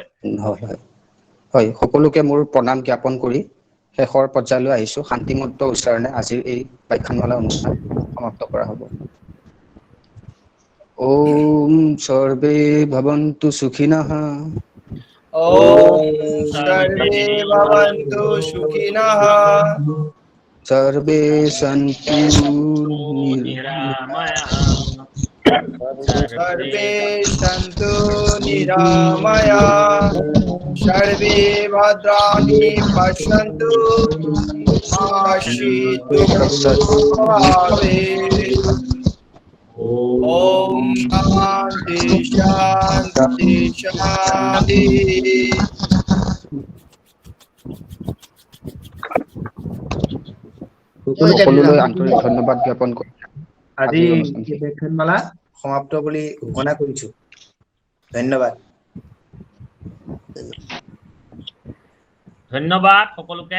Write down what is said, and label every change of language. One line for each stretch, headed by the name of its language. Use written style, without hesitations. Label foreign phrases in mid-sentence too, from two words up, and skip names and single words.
Assamese: হয়, সকলোকে মোৰ প্ৰণাম জ্ঞাপন কৰি শেষৰ পৰ্যায়লৈ আহিছোঁ। শান্তিমত্ত উচ্চাৰণে আজিৰ এই ব্যাখ্যানমালা অনুষ্ঠান সমাপ্ত কৰা হ'ব।
Sanskrit: ওম সৰ্বে ভৱন্তু সুখিনঃ। ওম সৰ্বে ভৱন্তু সুখিনঃ। সর্বে সন্তু सर्वे सन्तु निरामया सर्वे भद्राणि पश्यन्तु मा कश्चित् दुःखभाग् ॐ शान्ति शान्ति शान्ति।
Assamese: সকলোলৈ আন্তৰিক ধন্যবাদ জ্ঞাপন কৰি আজি ব্যাখ্যানমালা সমাপ্ত বুলি ঘোষণা কৰিছো। ধন্যবাদ। ধন্যবাদ সকলোকে।